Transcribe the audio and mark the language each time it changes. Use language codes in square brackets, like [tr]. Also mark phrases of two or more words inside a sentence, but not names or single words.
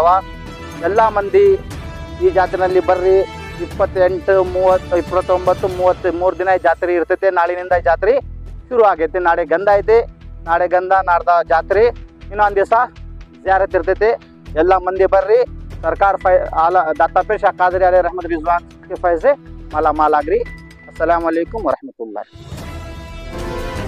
[kn] ಎಲ್ಲ ಮಂದಿ ಈ ಜಾತ್ರೆಯಲ್ಲಿ ಬರ್ರಿ। 28, 30, 29, 30 3 ದಿನ ಈ ಜಾತ್ರೆ ಇರ್ತೈತೆ। ನಾಳಿನಿಂದ ಈ ಜಾತ್ರೆ ಶುರು ಆಗೈತೆ। ನಾಳೆ ಗಂಧ ಐತೆ। ನಾಳೆ ಗಂಧ, ನಾಡ್ದ ಜಾತ್ರೆ, ಇನ್ನೊಂದು ದಿವಸ ಜಿಯಾರತ್ ಇರ್ತೈತೆ। ಎಲ್ಲ ಮಂದಿ ಬರ್ರಿ। [ur] सरकार दाता पीर शाह कादरी [ar] عليه رحمة [ur] रिजवान के फैज़ से माला माल आगरी। [ar] السلام عليكم ورحمة الله.